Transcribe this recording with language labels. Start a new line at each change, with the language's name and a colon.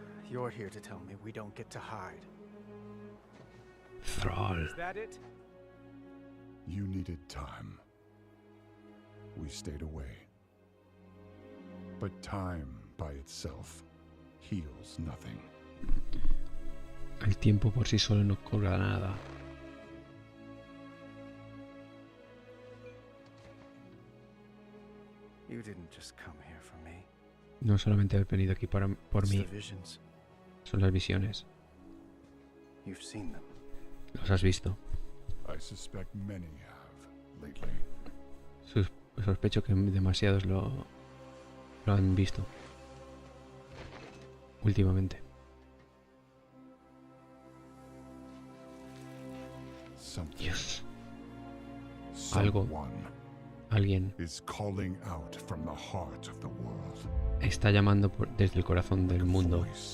English: You're here to tell me we don't get to hide. Thrall. Is that it? You needed time. We stayed away. But time by itself heals nothing.
Spanish: El tiempo por sí solo no cura nada.
English: You didn't just come here for me.
Spanish: No solamente he venido aquí por mí.
English: It's the visions.
Spanish: Son las visiones.
English: You've seen them.
Spanish: Los has visto.
English: I suspect many have lately.
Spanish: Sospecho que demasiados lo han visto últimamente. Dios. Algo. Alguien está llamando desde el corazón del mundo.